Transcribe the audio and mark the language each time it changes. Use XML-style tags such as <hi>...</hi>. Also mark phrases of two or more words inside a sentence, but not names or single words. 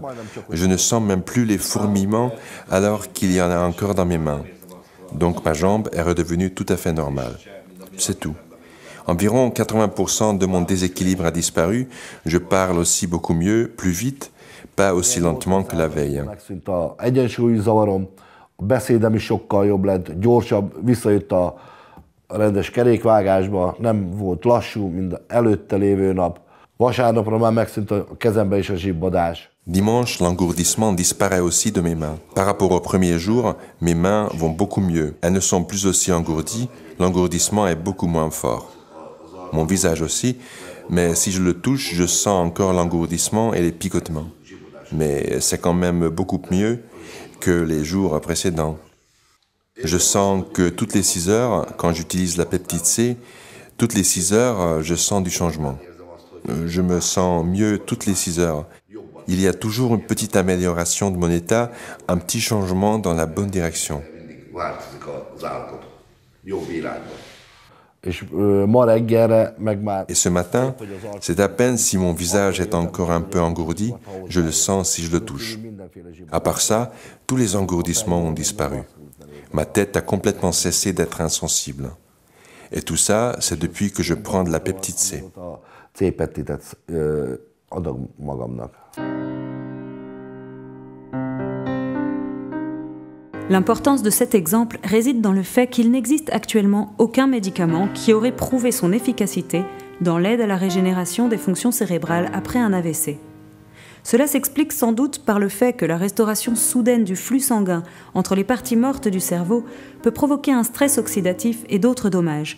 <fr>Je ne sens même plus les fourmillements alors qu'il y en a encore dans mes mains. Donc ma jambe est redevenue tout à fait normale. C'est tout. Environ 80% de mon déséquilibre a disparu. Je parle aussi beaucoup mieux, plus vite, pas aussi lentement que la veille.</fr> <hu>Beszédem is sokkal jobb lett, gyorsabb, visszajött a rendes kerékvágásba, nem volt lassú, mint előtte lévő nap. Vasárnapra már megszűnt a kezembe is a zsibbadás.</hu> <fr>Dimanche, l'engourdissement disparaît aussi de mes mains. Par rapport au premier jour, mes mains vont beaucoup mieux. Elles ne sont plus aussi engourdies, l'engourdissement est beaucoup moins fort. Mon visage aussi, mais si je le touche, je sens encore l'engourdissement et les picotements. Mais c'est quand même beaucoup mieux que les jours précédents. Je sens que toutes les 6 heures, quand j'utilise la peptide C, toutes les 6 heures, je sens du changement. Je me sens mieux toutes les 6 heures. Il y a toujours une petite amélioration de mon état, un petit changement dans la bonne direction.</fr> <hu>És ma reggelre meg már...</hu> <fr>Et ce matin, c'est à peine si mon visage est encore un peu engourdi, je le sens si je le touche. À part ça, tous les engourdissements ont disparu. Ma tête a complètement cessé d'être insensible. Et tout ça, c'est depuis que je prends de la peptide C.</fr> <hu>C-peptidet adok magamnak.</hu> <fr>L'importance de cet exemple réside dans le fait qu'il n'existe actuellement aucun médicament qui aurait prouvé son efficacité dans l'aide à la régénération des fonctions cérébrales après un AVC. Cela s'explique sans doute par le fait que la restauration soudaine du flux sanguin entre les parties mortes du cerveau peut provoquer un stress oxydatif et d'autres dommages.</fr>